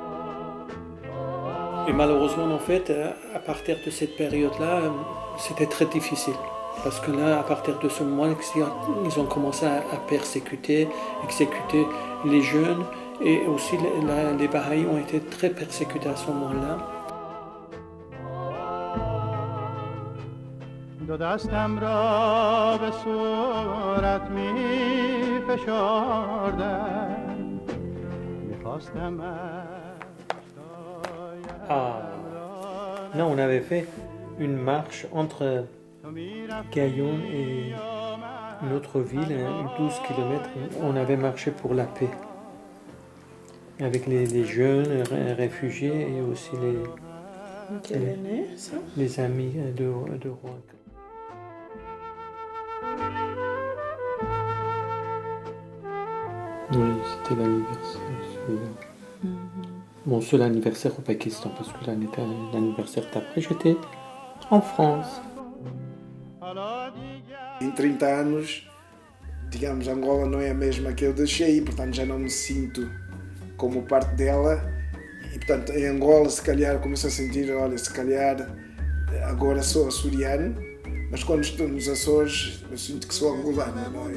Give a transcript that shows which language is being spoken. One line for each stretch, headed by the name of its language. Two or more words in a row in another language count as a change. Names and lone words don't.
French: Et malheureusement en fait, à partir de cette période-là, c'était très difficile. Parce que là, à partir de ce moment, ils ont commencé à persécuter, exécuter les jeunes et aussi les Bahaïs ont été très persécutés à ce moment-là.
Persian: دو دستم را به صورت می فشردم میخواستم
French: Là, on avait fait une marche entre Gaillon et une autre ville, 12 km. On avait marché pour la paix. Avec les jeunes réfugiés et aussi Quelle année, ça? les amis de Rouen. Oui, c'était l'anniversaire, celui-là. Mon seul anniversaire au Pakistan, parce que l'anniversaire d'après, j'étais en France.
Portuguese: Em 30 anos, digamos, Angola não é a mesma que eu deixei, portanto já não me sinto como parte dela. E portanto em Angola se calhar começo a sentir, olha, se calhar agora sou açoriano, mas quando estou nos Açores eu sinto que sou angolano, não é?